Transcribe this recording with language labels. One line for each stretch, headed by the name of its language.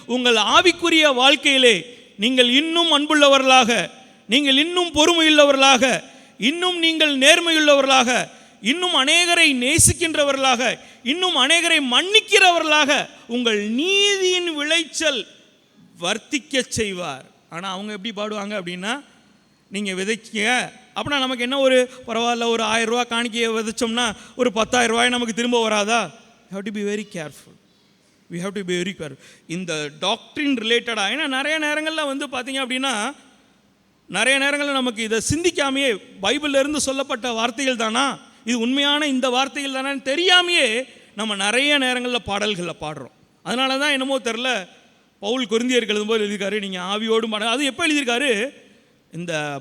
Tamil: உங்கள் ஆவிக்குரிய வாழ்க்கையிலே நீங்கள் இன்னும் அன்புள்ளவர்களாக, நீங்கள் இன்னும் பொறுமையுள்ளவர்களாக, இன்னும் நீங்கள் நேர்மையுள்ளவர்களாக, இன்னும் அநேகரை நேசிக்கின்றவர்களாக, இன்னும் அநேகரை மன்னிக்கிறவர்களாக உங்கள் நீதியின் விளைச்சல் வர்த்திக்க செய்வார். ஆனால் அவங்க எப்படி பாடுவாங்க அப்படின்னா, நீங்கள் விதைக்க அப்படின்னா நமக்கு என்ன, ஒரு பரவாயில்ல ஒரு 1000 ரூபா காணிக்கையை விதைச்சோம்னா ஒரு 10,000 ரூபாய் நமக்கு திரும்ப வராதா?
English: You have to be very careful. we have to be very careful
Tamil: இந்த டாக்ட்ரின் ரிலேட்டடாக. ஏன்னா நிறைய நேரங்களில் பார்த்தீங்க அப்படின்னா, நிறைய நேரங்களில் நமக்கு இதை சிந்திக்காமையே, பைபிளில் இருந்து சொல்லப்பட்ட வார்த்தைகள் தானா, இது உண்மையான இந்த வார்த்தைகள் தானே தெரியாமையே நம்ம நிறைய நேரங்களில் பாடல்களில் பாடுறோம். அதனால தான் என்னமோ தெரில, பவுல் கொரிந்தியருக்கு எழுதும்போது எழுதியிருக்காரு, நீங்கள் ஆவியோடும் பாட. அது எப்போ எழுதியிருக்காரு? இந்த